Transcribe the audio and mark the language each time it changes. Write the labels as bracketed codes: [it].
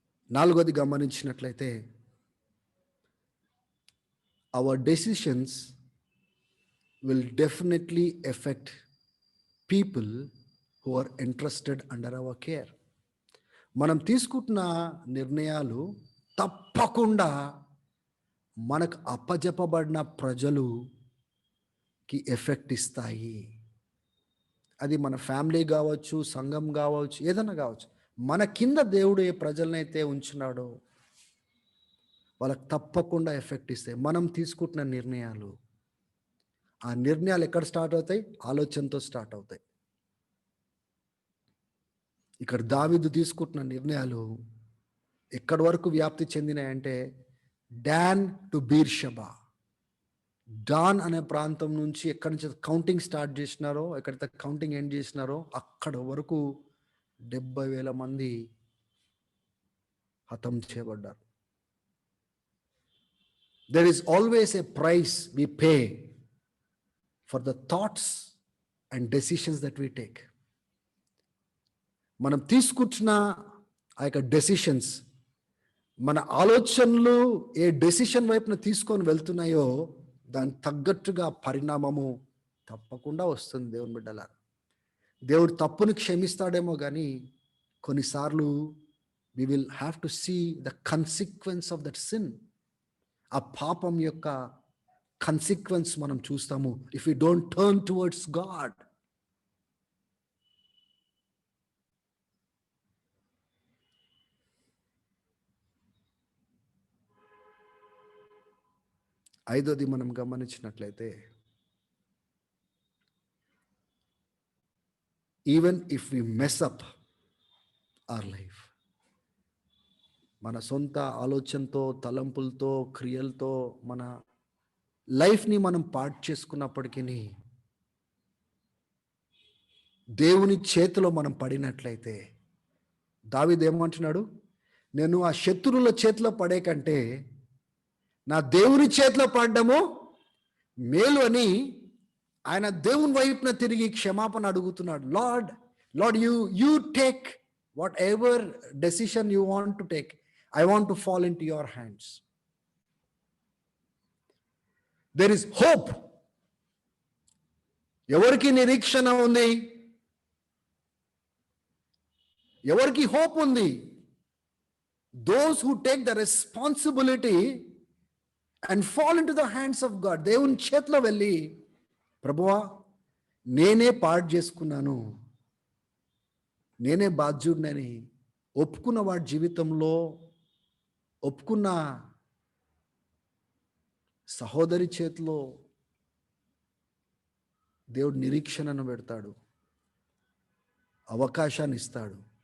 [te] నాలుగోది గమనించినట్లయితే, [en] our decisions will definitely affect people who are entrusted under our care. [te] మనం తీసుకుంటున్న నిర్ణయాలు తప్పకుండా మనకు అప్పజెప్పబడిన ప్రజలుకి ఎఫెక్ట్ ఇస్తాయి. అది మన ఫ్యామిలీ కావచ్చు, సంఘం కావచ్చు, ఏదైనా కావచ్చు. మన కింద దేవుడు ఏ ప్రజలనైతే ఉంచున్నాడో వాళ్ళకి తప్పకుండా ఎఫెక్ట్ ఇస్తాయి మనం తీసుకుంటున్న నిర్ణయాలు. ఆ నిర్ణయాలు ఎక్కడ స్టార్ట్ అవుతాయి? ఆలోచనతో స్టార్ట్ అవుతాయి. ఇక్కడ దావీదు తీసుకుంటున్న నిర్ణయాలు ఎక్కడి వరకు వ్యాప్తి చెందినాయంటే, డాన్ టు బీర్షబా, డాన్ అనే ప్రాంతం నుంచి ఎక్కడి నుంచి కౌంటింగ్ స్టార్ట్ చేసినారో, ఎక్కడైతే కౌంటింగ్ ఎండ్ చేసినారో అక్కడ వరకు 70,000 మంది హతం చేయబడ్డారు. [en] There is always a price we pay for the thoughts and decisions that we take. [te] మనం తీసుకుంటున్న ఆ యొక్క డెసిషన్స్, మన ఆలోచనలు ఏ డెసిషన్ వైపున తీసుకొని వెళ్తున్నాయో దానికి తగ్గట్టుగా పరిణామము తప్పకుండా వస్తుంది. దేవుని బిడ్డలారా, దేవుడు తప్పుని క్షమిస్తాడేమో కానీ కొన్నిసార్లు [en] we will have to see the consequence of that sin. [te] ఆ పాపం యొక్క కన్సిక్వెన్స్ మనం చూస్తాము [en] If you don't turn towards God. [te] ఐదోది మనం గమనించినట్లయితే, [en] even if we mess up our life, [te] మన సొంత ఆలోచనతో, తలంపులతో, క్రియలతో మన లైఫ్ని మనం పాడు చేసుకున్నప్పటికీ దేవుని చేతిలో మనం పడినట్లయితే, దావీదు ఏమంటున్నాడు? నేను ఆ శత్రువుల చేతిలో పడే కంటే నా దేవుని చేతిలో పడ్డము మేలు అని ఆయన దేవుని వైపున తిరిగి క్షమాపణ అడుగుతున్నాడు. [en] Lord you take whatever decision you want to take. I want to fall into your hands. There is hope. [te] ఎవరికి నిరీక్షణ ఉంది? ఎవరికి హోప్ ఉంది? [en] Those who take the responsibility and fall into the hands of God. [te] దేవుని చేతిలో వెళ్ళి, ప్రభువా నేనే పాడు చేసుకున్నాను, నేనే బాధ్యుడినని ఒప్పుకున్న వాడి జీవితంలో, ఒప్పుకున్న సహోదరి చేతిలో దేవుడు నిరీక్షణను పెడతాడు, అవకాశాన్ని ఇస్తాడు.